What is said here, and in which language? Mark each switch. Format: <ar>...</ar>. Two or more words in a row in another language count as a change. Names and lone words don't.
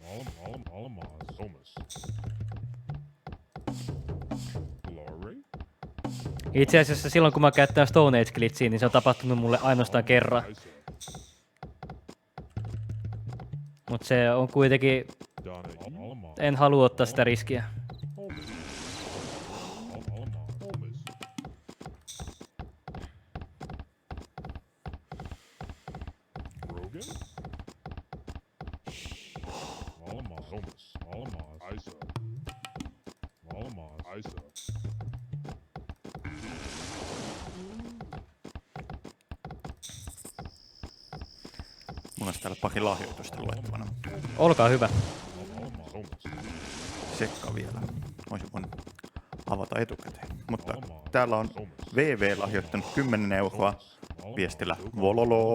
<fi>Almas. Almas. Glory. Itse asiassa silloin kun mä käyttää Stone Age Glitchiä, niin se on tapahtunut mulle ainoastaan kerran. Isa. Mutta se on kuitenkin, Donna E. Almas. en halua ottaa sitä riskiä. Almas. Almas. Almas. Rogan. Almas. Almas. Almas. Isa. Almas. Isa. Mulla olisi täällä pari lahjoitusta luettavana. Olkaa hyvä. Almas. Almas. Sekka vielä. Olisin voinut avata etukäteen. Mutta täällä on VV lahjoittanut 10 euroa viestillä Vololo.</fi>